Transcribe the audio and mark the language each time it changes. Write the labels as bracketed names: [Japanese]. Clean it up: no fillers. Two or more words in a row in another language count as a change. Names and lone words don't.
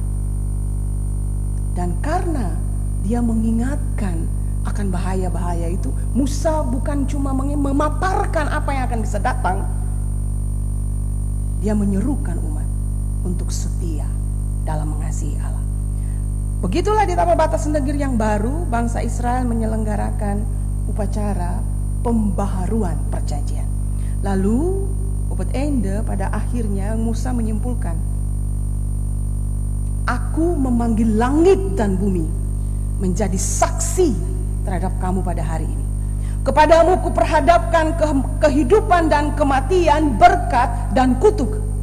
[Indonesian] Dan karena dia mengingatkan akan bahaya-bahaya itu, Musa bukan cuma memaparkan apa yang akan bisa datang, dia menyerukan umat untuk setia dalam mengasihi Allah. Begitulah di tapal batas negeri yang baru, bangsa Israel menyelenggarakan upacara pembaharuan perjanjian. Lalu, [Dutch] op het einde, [Indonesian] pada akhirnya Musa menyimpulkan, aku memanggil langit dan bumi menjadi saksi terhadap kamu pada hari ini. Kepadamu kuperhadapkan kehidupan dan kematian, berkat dan kutuk.